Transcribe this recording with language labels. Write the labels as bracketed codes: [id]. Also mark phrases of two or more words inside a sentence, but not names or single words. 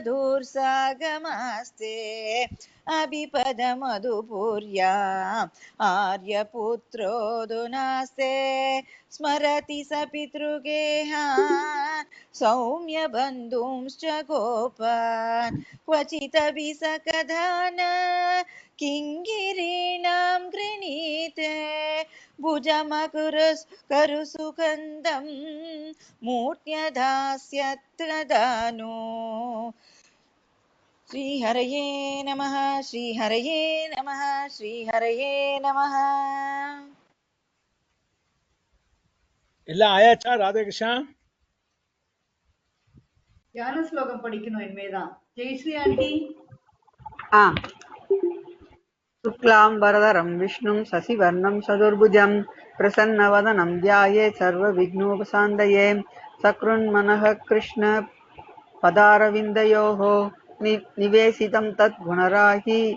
[sa] श्रीर्वधूर्सागमास्ते अभिपदमधुपुर्याम् आर्यपुत्रोऽधुनास्ते स्मरति स पितृगेहान् सौम्यबन्धुंश्च गोपान् क्वचिदपि स कदान किङ्गिरीणां गृणीते भुजमकुरुसुगन्धं मूर्त्यधास्यत्तदानो श्रीहरये नमः श्रीहरये नमः श्रीहरये नमः. [ta] எல்லாம் ஆயாச்சா? ராதாகிருஷ்ணா தியான ஸ்லோகம் படிக்கணும் இனிமேதான். ஜெயஸ்ரீ ஆண்டி. [sa] शुक्लाम्बरधरं विष्णुं शशिवर्णं चतुर्भुजं प्रसन्नवदनं ध्यायेत् सर्वविघ्नोपशान्तये सकृन्मनः कृष्णपदारविन्दयोः निवेशितं तद्गुणराहि